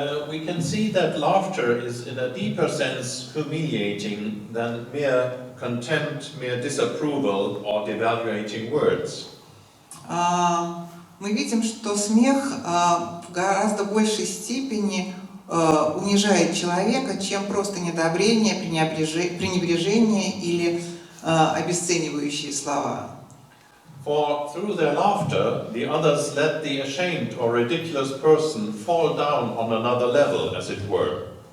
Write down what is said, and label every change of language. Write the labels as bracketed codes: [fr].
[en] We can see that laughter is in a deeper sense humiliating than mere contempt, mere disapproval or devaluating words. [ru] Мы видим, что смех в гораздо большей степени унижает человека, чем просто недообрение, пренебрежение или обесценивающие слова. [en] For through their laughter, the others let the ashamed or ridiculous person fall down on another level, as it were.